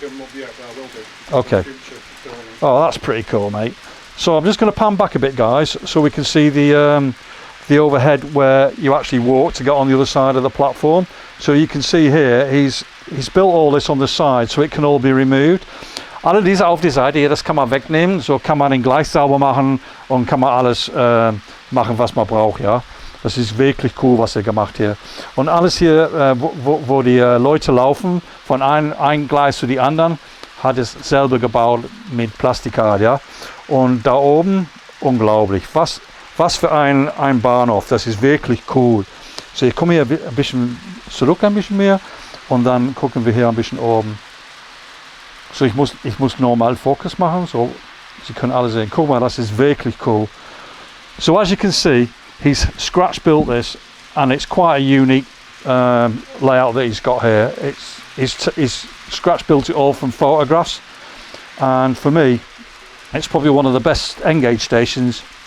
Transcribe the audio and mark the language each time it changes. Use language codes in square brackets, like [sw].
[en] them up yet, but I will do. Okay. Oh, that's pretty cool, mate. So I'm just going to pan back a bit, guys, so we can see the overhead where you actually walk to get on the other side of the platform. So you can see here, he's built all this on the side, so it can all be removed. [de] Alle diese auf die Seite hier, das kann man wegnehmen, so kann man den gleich sauber machen und kann man alles machen, was man braucht, ja. Das ist wirklich cool, was er gemacht hier. Und alles hier, wo die Leute laufen, von ein Gleis zu die anderen, hat es selber gebaut mit Plastikart, ja. Und da oben, unglaublich, was für ein Bahnhof, das ist wirklich cool. So, ich komme hier ein bisschen zurück, ein bisschen mehr, und dann gucken wir hier ein bisschen oben. So, ich muss normal Fokus machen, so Sie können alle sehen. Guck mal, das ist wirklich cool. [en] So as you can see, he's scratch built this, and it's quite a unique layout that he's got here. He's scratch built it all from photographs, and for me, it's probably one of the best N-gauge stations